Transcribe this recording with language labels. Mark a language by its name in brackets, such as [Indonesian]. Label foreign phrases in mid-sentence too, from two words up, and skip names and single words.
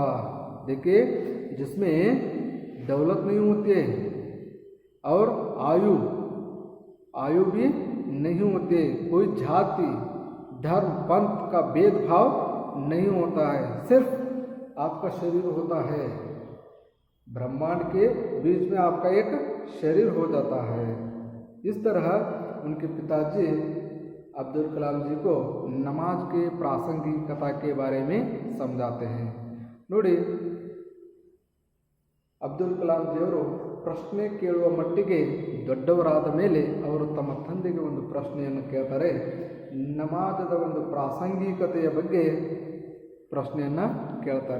[Hindi] देखिए जिसमें दौलत नहीं होती है और आयु भी नहीं होती, कोई जाति, धर्म, पंथ का भेदभाव नहीं होता है, सिर्फ आपका शरीर होता है। ब्रह्मांड के बीच में आपका एक शरीर हो जाता है। इस तरह उनके पिताजी अब्दुल कलाम जी को नमाज के प्रासंगिकता के बारे में समझाते हैं। [Kannada] ನೋಡಿ ಅಬ್ದುಲ್ ಕಲಾಂ ಜಿಯವರು ಪ್ರಶ್ನೆ ಕೇಳುವ ಮಟ್ಟಿಗೆ ದೊಡ್ಡವರಾದ ಮೇಲೆ ಅವರು ತಮ್ಮ ತಂದೆಗೆ ಒಂದು ಪ್ರಶ್ನೆಯನ್ನು ಕೇಳ್ತಾರೆ। ನಮಾಜದ ಒಂದು ಪ್ರಾಸಂಗಿಕತೆಯ ಬಗ್ಗೆ ಪ್ರಶ್ನೆಯನ್ನು ಕೇಳ್ತಾರೆ।